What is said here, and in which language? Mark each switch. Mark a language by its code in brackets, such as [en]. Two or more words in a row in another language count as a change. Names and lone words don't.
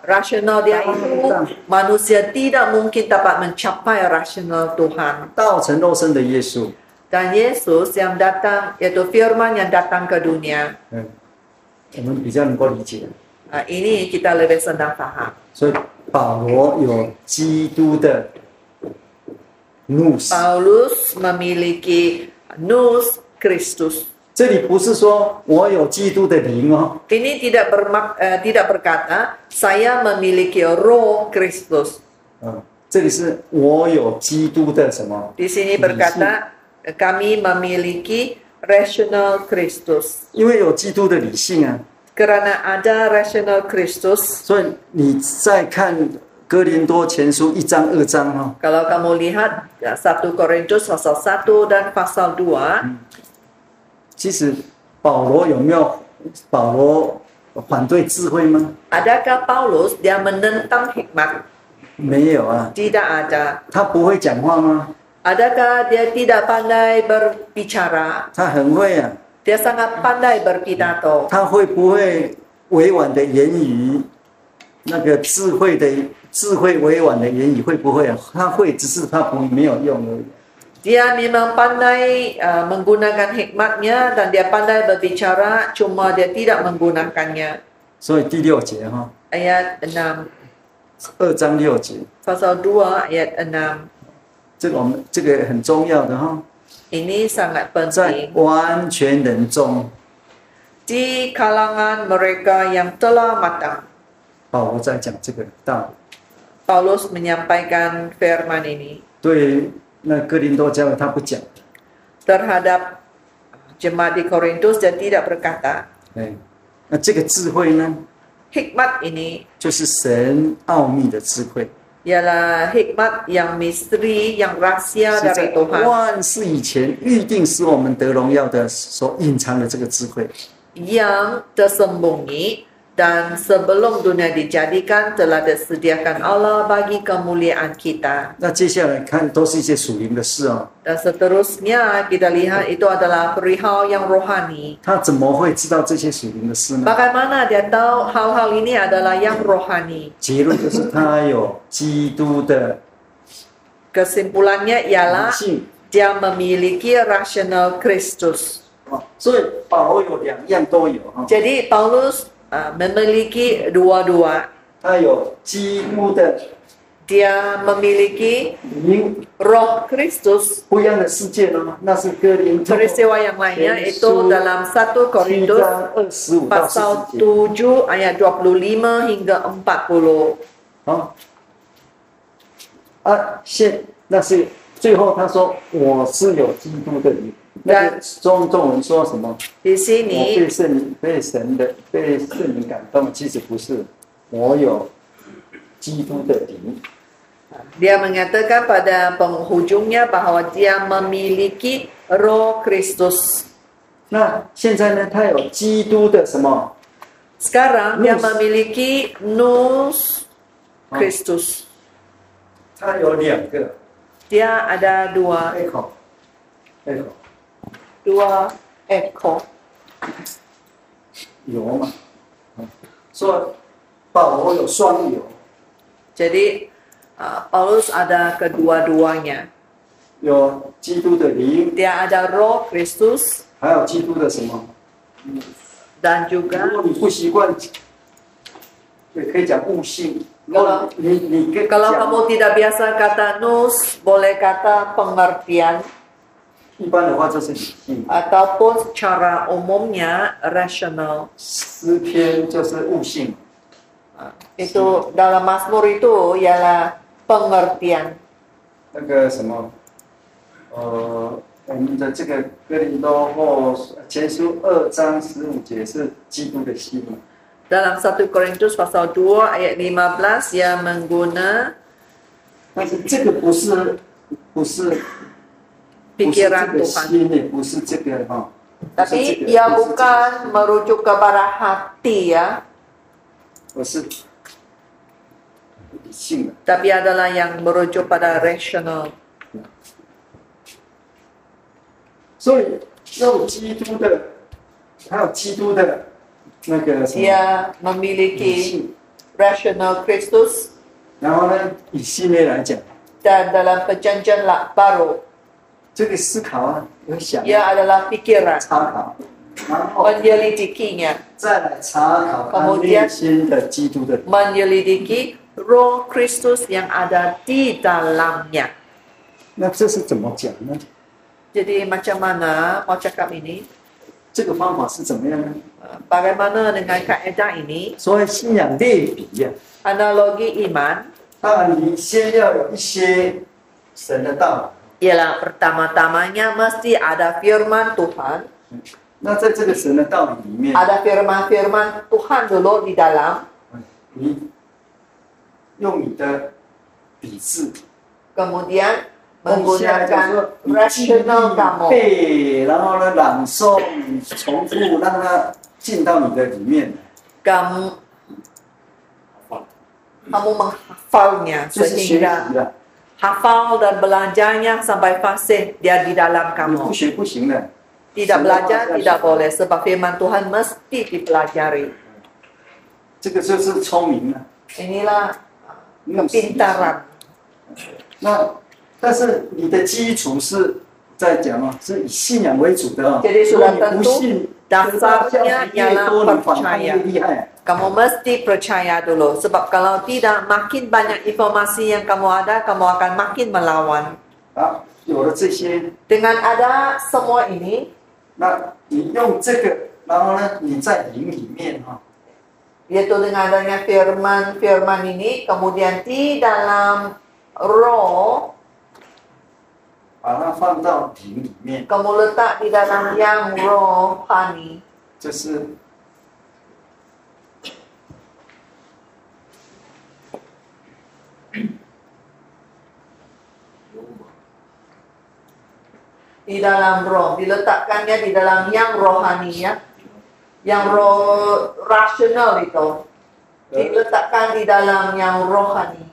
[ms] Rasional dia itu manusia tidak mungkin dapat mencapai rasional Tuhan. [zh] 道成肉身的耶稣， [ms] Dan Yesus yang datang, yaitu firman yang datang ke dunia. [zh] 我们比较能够理解。 [ms] Ini kita lebih senang faham. [zh] 所以保罗有基督的 nous。 [ms] Paulus memiliki nous Kristus. [zh] 这里不是说我有基督的灵哦， [ms] Ini tidak berkata saya memiliki roh Kristus. [zh] 这里是我有基督的什么？ [ms] Di sini berkata kami memiliki rasional Kristus. [zh] 因为有基督的理性啊， [ms] Kerana ada rasional Kristus. [zh] 所以你再看哥林多前书1章2章哈， [ms] Kalau kamu lihat 1 Korintus pasal 1 dan pasal 2, [zh] 其实保罗有没有反对智慧吗？ [ms] adakah Paulus dia menentang hikmat? [zh] 没有啊， [ms] Tidak ada. [zh] 他不会讲话吗？ [ms] Adakah dia tidak pandai berbicara? [zh] 他很会啊， [ms] Dia sangat pandai berpidato. [zh] 他会不会委婉的言语？那个智慧委婉的言语会不会啊？他会，只是他没有用而已。 [ms] Dia memang pandai menggunakan hikmatnya dan dia pandai berbicara, cuma dia tidak menggunakannya. [zh] 所以第6节哈， [ms] Ayat 6, [zh] 2章6节， [ms] pasal 2 ayat 6. [zh] 这个很重要的哈， [ms] Ini sangat [zh] 在 [ms] penting. [zh] 完全人中， [ms] Di kalangan mereka yang telah matang, [zh] 保罗在讲这个道理。 [ms] Paulus menyampaikan firman ini [zh] 对那哥林多教会他不讲， [ms] terhadap jemaat di Korintus dia tidak berkata. [zh] 那这个智慧呢， [ms] Hikmat ini [zh] 就是神奥秘的智慧， [ms] ialah hikmat yang misteri, yang rahasia [zh] 是在 [ms] dari Tuhan [zh] 万事以前预定使我们得荣耀的所隐藏的这个智慧。 [ms] yang tersembunyi dan sebelum dunia dijadikan telah disediakan Allah bagi kemuliaan kita. [zh] 那接下来看都是一些属灵的事哦， [ms] Dan seterusnya kita lihat itu adalah perihal yang rohani. [zh] 他怎么会知道这些属灵的事呢？ [ms] Bagaimana dia tahu hal-hal ini adalah yang rohani? [zh] 结论就是他有基督的 [ms] Kesimpulannya [zh] 理 [ms] ialah [zh] 性。 [ms] dia memiliki rasional Kristus. [zh] 所以保罗有2样都有哈， [ms] Jadi Paulus memiliki dua-dua. [zh] 他有基督的 [ms] Dia memiliki [zh] 灵， [ms] roh Kristus. [zh] 不一样的世界呢，那是哥林多 [ms] Peristiwa yang lainnya itu dalam 1 Korintus [zh] 7章25到 [ms] pasal [zh] 40节。 [ms] 7 ayat 25 hingga 40. [zh] 好，那是最后他说我是有基督的那个中文说什么？ [ms] Di [zh] 我 [ms] sini [zh] 被圣灵感动，其实不是，我有基督的灵。 [ms] dia mengatakan pada penghujungnya bahwa dia memiliki Roh Kristus. [zh] 那现在呢，他有基督的什么？ [ms] Sekarang dia Nous. memiliki Nous Kristus. [zh] 他有两个 [ms] Dia ada dua echo， ekor. [zh] 有嘛？说保罗有双有， [ms] Jadi Paulus ada kedua-duanya. [zh] 有基督的灵， [ms] Dia ada Roh Kristus [zh] 还有基督的什么？ [ms] dan [zh] 如 [ms] juga [zh] 果你不习惯，也可以讲悟性。如果你跟 [ms] kalau [zh] 讲 [ms] kamu tidak biasa kata Nous, boleh kata pengertian [zh] 一般的话就是理性， [ms] ataupun secara umumnya rasional. [zh] 诗篇就是悟性。 [ms] Itu dalam Mazmur itu ialah pengertian. [zh] 那个什么，我们的这个哥林多后前书2章15节是基督的心嘛？ [ms] Dalam 1 Korintus pasal 2 ayat 15 yang mengguna [zh] 但是这个不是 [ms] pikiran [zh] 这个 [ms] Tuhan. [zh] 心呢，不是这个哈。 [ms] Tapi ia bukan merujuk kepada hati ya, [zh] 不是理性的。 [ms] tapi adalah yang merujuk pada rasional. [zh] 所以有基督的，还有基督的那个什么 [ms] Dia [zh] 理 [ms] memiliki [zh] 性， [ms] rasional Kristus [zh] 然后呢，以系列来讲， [ms] dan dalam perjanjian baru [zh] 这个思考啊，有想 [ms] ia adalah pikiran [zh] 参考，然后 [ms] menyelidikinya, [zh] 再来查考他内心的基督的。 [ms] menyelidiki Roh Kristus yang ada di dalamnya. [zh] 那这是怎么讲呢？ [ms] Jadi macam mana mau cakap ini? [zh] 这个方法是怎么样呢？ [ms] Bagaimana dengan kaedah ini? [zh] 所谓信仰类比呀、 [ms] Analogi iman [zh] 当然你先要有一些神的道。 [ms] ialah pertama-tamanya mesti ada firman Tuhan, [zh] 那在这个神的道理里面， [ms] ada firman-firman Tuhan dulu di dalam, [zh] 你用你的理智， [ms] kemudian [zh] 你现在就 [ms] menggunakan [zh] 说你记 [ms] rasional [zh] 忆 [ms] kamu. [zh] 背，然后呢朗诵、重复，让它进到你的里面， [ms] Kamu menghafalnya [zh] 就是学习 [ms] sehingga [zh] 了。 [ms] hafal dan belajarnya sampai fasih dia di dalam [zh] 你不 [ms] kamu. [zh] 学不行的。 [ms] Tidak belajar tidak boleh sebab firman Tuhan mesti dipelajari. [zh] 这个就是聪明了。 [ms] Inilah kepintaran. [zh] 那但是你的基础是在讲哦，是以信仰为主的哦。 [ms] Jadi [zh] 如果 [ms] sudah [zh] 你不 [ms] tentu [zh] 信， [ms] dasarnya [zh] 越 [ms] ialah [zh] 多你反抗越 [ms] percaya. [zh] 厉害。 [ms] Kamu mesti percaya dulu sebab kalau tidak makin banyak informasi yang kamu ada, kamu akan makin melawan. [zh] 啊，有了这些， [ms] Dengan ada semua ini, [zh] 那你用这个，然后呢，你在灵里面哈、 [ms] yaitu dengan adanya firman ini, kemudian di dalam roh, [zh] 把它放到灵里面， [ms] kamu letak di dalam yang rohani. [zh] 这是 [ms] Di dalam roh, diletakkannya di dalam yang rohani ya, yang roh rasional itu, diletakkan di dalam yang rohani.